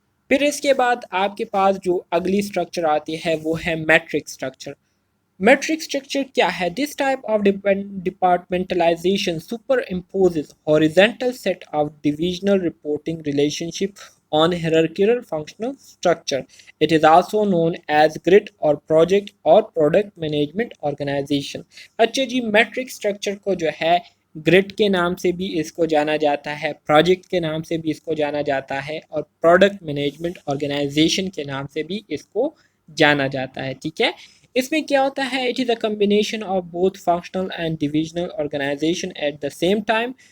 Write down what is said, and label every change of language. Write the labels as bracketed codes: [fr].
[ur] پھر اس کے بعد آپ کے پاس جو اگلی اسٹرکچر آتی ہے وہ ہے میٹرک اسٹرکچر. میٹرک اسٹرکچر کیا ہے؟ [en] This type of departmentalization superimposes horizontal set of divisional reporting relationship on hierarchical functional structure. It is also known as GRID or Project or Product Management Organization. [ur] اچھا جی، matrix structure کو جو ہے grade کے نام سے بھی اس کو جانا جاتا ہے، پروجیکٹ کے نام سے بھی اس کو جانا جاتا ہے، اور پروڈکٹ مینجمنٹ آرگنائزیشن کے نام سے بھی اس کو جانا جاتا ہے، ٹھیک ہے. اس میں کیا ہوتا ہے؟ [en] It is a combination of both functional and divisional organization at the same time.